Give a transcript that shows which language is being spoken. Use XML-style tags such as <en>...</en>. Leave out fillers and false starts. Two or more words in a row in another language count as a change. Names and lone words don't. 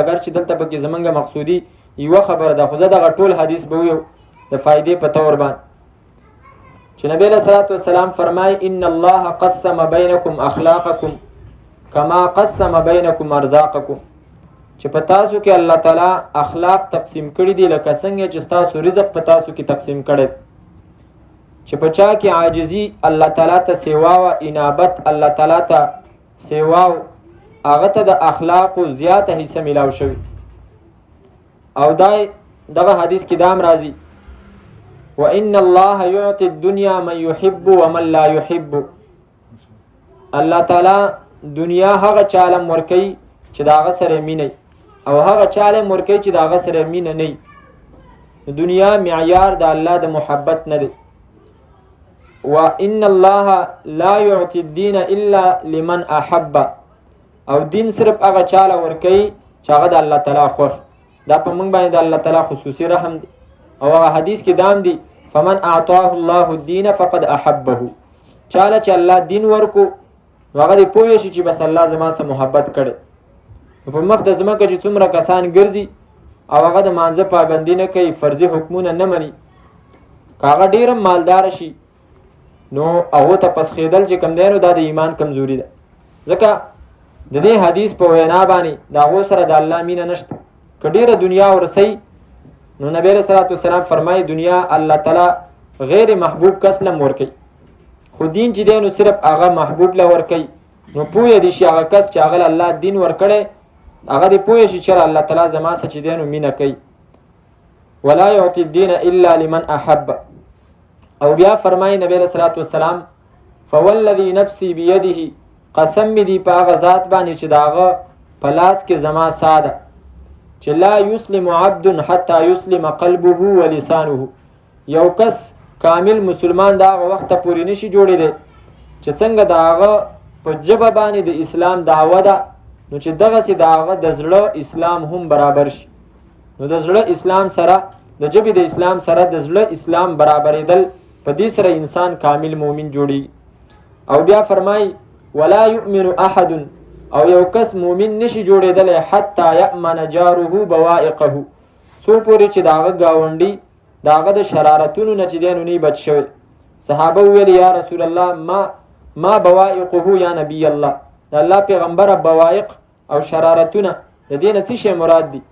<ps>اگر چې دلته پکې زمونږ مقصودی یوه خبره ده، خو زه دغه ټول حدیث به ویو د فائدې په طور باندې، چې نبی</ps> <ar>علیه الصلاة والسلام</ar> <ps>فرمایي</ps> <ar>ان الله قسم بینکم اخلاقکم کما قسم بینکم ارزاقکم،</ar> <ps>چې په تاسو کې الله تعالی اخلاق تقسیم کړي دي لکه څنګه چې تاسو رزق په تاسو کې تقسیم کړي. چې په چا کې عاجزي الله تعالی ته سیوا او انابت الله تعالی ته سیوا، هغه ته د اخلاقو زیاته حصه میلاو شوي. او دغه حدیث کې دام راځي</ps> <ar>وان الله يعطي الدنيا من يحب ومن لا يحب.</ar> <ps>الله تعالی دنیا هغه چاله ورکوي چې د هغه سره مینه، او هغه چاله ورکوي چې د هغه سره مینه نه. دنیا معیار د الله د محبت نه دی.</ps> <ar>وان الله لا يعطي الدين الا لمن احب،</ar> <ps>او دین صرف هغه چاله ورکوي چې هغه د الله تعالی خوښ. دا په موږ باندې د الله تعالی خصوصي رحم دی. او هغه حدیث کې دام دی</ps> <ar>فمن اعطاه الله الدين فقد احبه،</ar> <ps>چاله چې الله دین ورکو هغه دې پوه شي چې بس الله زما سره محبت کړي. په مخ د ځمکه چې څومره کسان ګرځي او هغه د مانځه پابندي نه کوي، فرضي حکمونه نه مني، که هغه ډېر مالدار شي نو هغه ته پسخېدل چې کم دی نو دا د ایمان کمزوري ده. ځکه د دې حدیث په وینا باندې د هغو سره د الله مینه نشته. که ډېره دنیا ورسئ نو نبی</ps> <ar>علیه صلات وسلام</ar> <ps>فرمایي دنیا الله تعالی غیر محبوب کس لم ورکوي، خو دین چې دی نو صرف هغه محبوب له ورکوي. نو پوه دي شي هغه کس چې هغه الله دین ورکړی هغه دې پوه شي چې الله تعالی زما سره چې دی نو مینه کوي.</ps> <ar>ولا يعطي الدين الا لمن احب.</ar> <ps>او بیا فرمایي نبی</ps> <ar>علیه صلات وسلام فوالذي نفسي بيده،</ar> <ps>قسم می دی په هغه ذات باندې چې د هغه په لاس کې زما ساه ده، چې</ps> <ar>لا يسلم عبد حتى يسلم قلبه ولسانه.</ar> <ps>یو کس کامل مسلمان د هغه وخته پورې نشي جوړېدی چې څنګه د هغه په ژبه باندې د اسلام دعوه ده نو چې دغسې د هغه د زړه اسلام هم برابر شي. نو د زړه اسلام سره د ژبې د اسلام سره د زړه اسلام برابرېدل، په دې سره انسان کامل مؤمن جوړي. او بیا فرمایي</ps> <ar>ولا يؤمن احد،</ar> <ps>او یو کس مؤمن نشي جوړېدلی</ps> <ar>حتی یأمن جاره بوائقه،</ar> <ps>څو پورې چې د هغه ګاونډي د هغه د شرارتونو نه چې دی نو نه بچ شوی. صحابه وویل</ps> <ar>یا رسول الله ما بوائقه یا نبی الله،</ar> <ps>د الله پیغمبره بوائق او شرارتونه د دې نه څه شی مراد دي؟</ps>